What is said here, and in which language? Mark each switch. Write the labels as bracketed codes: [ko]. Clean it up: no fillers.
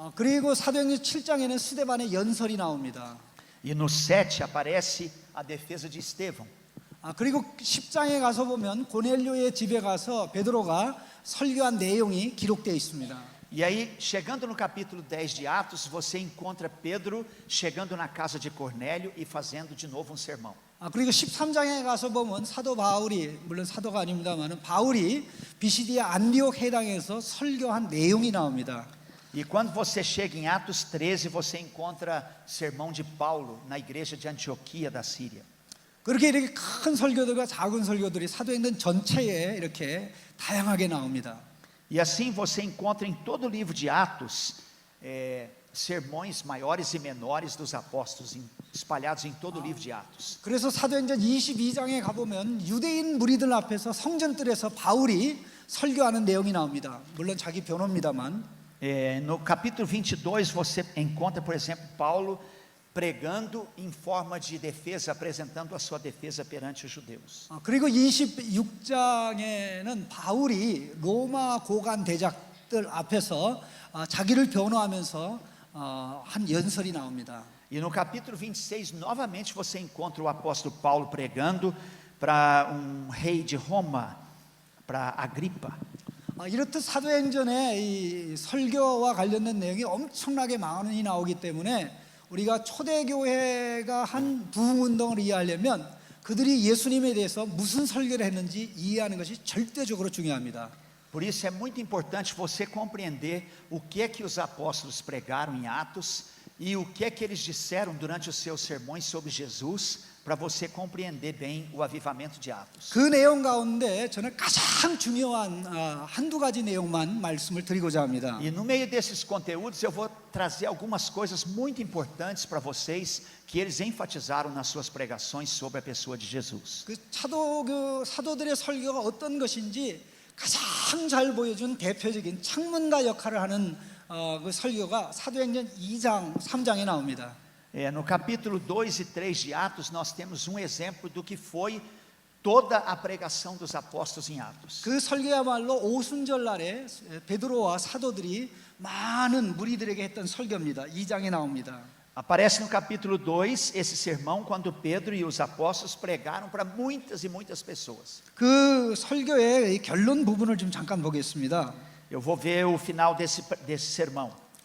[ko] 그리고 사도행전 7장에는 스데반의 연설이 나옵니다. [pt] E no 7 aparece a defesa de Estevão. [ko] 그리고 10장에 가서 보면 고넬료의 집에 가서 베드로가 설교한 내용이 기록되어 있습니다. [pt] E aí, chegando no capítulo 10 de Atos, você encontra Pedro chegando na casa de Cornélio e fazendo de novo um sermão. [ko] 그리고 13장에 가서 보면 사도 바울이, 물론 사도가 아닙니다만 바울이 비시디아 안디옥 회당에서 설교한 내용이 나옵니다. [pt] E quando você chega em Atos 13, você encontra sermão de Paulo na igreja de Antioquia da Síria. [ko] 그렇게 이렇게 큰 설교들과 작은 설교들이 사도행전 전체에 이렇게 다양하게 나옵니다. [pt] E assim você encontra em todo o livro de Atos sermões maiores e menores dos apóstolos espalhados em todo o livro de Atos. [ko] 그래서 사도행전 22장에 가보면 유대인 무리들 앞에서 성전뜰에서 바울이 설교하는 내용이 나옵니다. 물론 자기 변호입니다만. [pt] No capítulo 22 você encontra, por exemplo, Paulo pregando em forma de defesa, apresentando a sua defesa perante os judeus. [ko] 그리고 26장에는 바울이 로마 고관 대작들 앞에서 자기를 변호하면서 한 연설이 나옵니다. [pt] E no capítulo 26, novamente você encontra o apóstolo Paulo pregando para rei de Roma, para Agripa. [ko] 이렇듯 사도행전에 이 설교와 관련된 내용이 엄청나게 많이 나오기 때문에 우리가 초대교회가 한 부흥운동을 이해하려면 그들이 예수님에 대해서 무슨 설교를 했는지 이해하는 것이 절대적으로 중요합니다. [pt] Por isso é muito importante você compreender o que é que os apóstolos pregaram em Atos e o que é que eles disseram durante os seus sermões sobre Jesus, para você compreender bem o avivamento de Atos. [ko] 그 내용 가운데 저는 가장 중요한 한두 가지 내용만 말씀을 드리고자 합니다. [pt] E no meio desses conteúdos eu vou trazer algumas coisas muito importantes para vocês que eles enfatizaram nas suas pregações sobre a pessoa de Jesus. [ko] 그 사도들의 설교가 어떤 것인지 가장 잘 보여준 대표적인 창문가 역할을 하는 그 설교가 사도행전 2장, 3장에 나옵니다. [pt] No capítulo 2 e 3 de Atos nós temos exemplo do que foi toda a pregação dos apóstolos em Atos. [ko] 그 설교야말로 오순절 날에 베드로와 사도들이 많은 무리들에게 했던 설교입니다. 2장에 나옵니다. [pt] Aparece no capítulo 2 esse sermão quando Pedro e os apóstolos pregaram para muitas e muitas pessoas. [ko] 그 설교의 결론 부분을 좀 잠깐 보겠습니다. [pt] Eu vou ver o final desse sermão.